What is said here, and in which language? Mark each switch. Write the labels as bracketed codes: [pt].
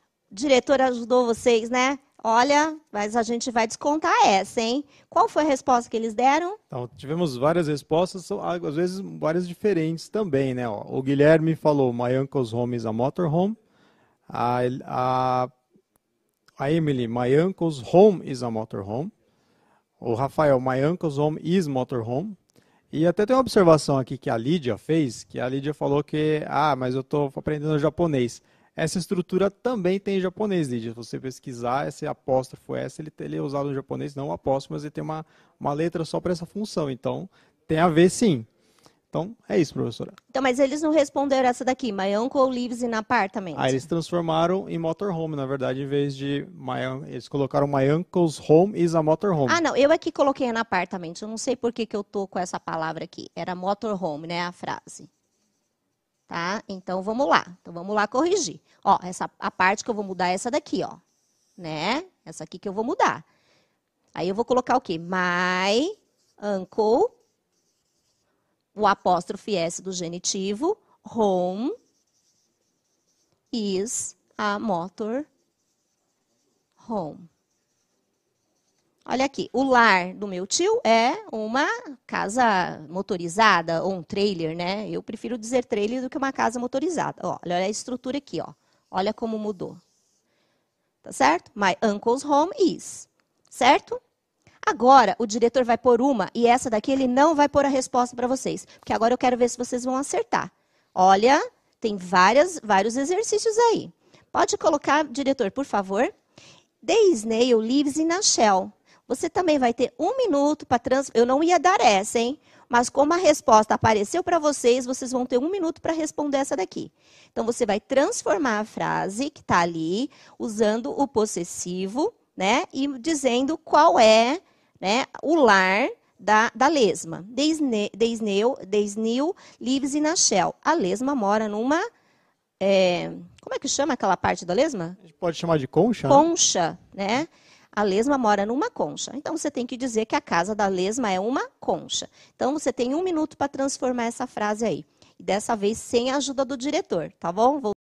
[pt] O diretor ajudou vocês, né? Olha, mas a gente vai descontar essa, hein? Qual foi a resposta que eles deram? Então, tivemos várias respostas, às vezes várias diferentes também, né? Ó, o Guilherme falou, [en] My uncle's home is a motorhome. A Emily, My uncle's home is a motorhome. O Rafael, My uncle's home is motorhome. [pt] E até tem uma observação aqui que a Lídia fez, que a Lídia falou que, mas eu estou aprendendo japonês. Essa estrutura também tem em japonês, Lídia. Se você pesquisar, esse apóstrofo S, ele é usado no japonês, não o apóstrofo, mas ele tem uma letra só para essa função. Então, tem a ver sim. Então, é isso, professora. Então, mas eles não responderam essa daqui. [en] My uncle lives in apartment. [pt] Eles transformaram em motorhome, na verdade, em vez de... eles colocaram [en] My uncle's home is a motorhome. [pt] Não, eu aqui coloquei em apartment. Eu não sei por que eu tô com essa palavra aqui. Era motorhome, né, a frase. tá? Então, vamos lá. Então, vamos lá corrigir. Ó, a parte que eu vou mudar é essa daqui, ó. Né? Essa aqui que eu vou mudar. Aí, eu vou colocar o quê? [en] My uncle, [pt] o apóstrofe S do genitivo, [en] home is a motor home. [pt] Olha aqui, o lar do meu tio é uma casa motorizada ou um trailer, né? Eu prefiro dizer trailer do que uma casa motorizada. Ó, olha a estrutura aqui, ó. Olha como mudou. Tá certo? [en] My uncle's home is. Certo? [pt] Agora, o diretor vai pôr uma, e essa daqui ele não vai pôr a resposta para vocês. Porque agora eu quero ver se vocês vão acertar. Olha, tem vários exercícios aí. Pode colocar, diretor, por favor. [en] The snail lives in a shell. [pt] Você também vai ter 1 minuto para transformar. Eu não ia dar essa, hein? Mas como a resposta apareceu para vocês, vocês vão ter 1 minuto para responder essa daqui. Então, você vai transformar a frase que está ali, usando o possessivo, né? E dizendo qual é, né, o lar da lesma. [en] The snail lives in a shell. [pt] A lesma mora numa... como é que chama aquela parte da lesma? A gente pode chamar de concha? Concha, né? A lesma mora numa concha. Então, você tem que dizer que a casa da lesma é uma concha. Então, você tem 1 minuto para transformar essa frase aí. E dessa vez, sem a ajuda do diretor, tá bom?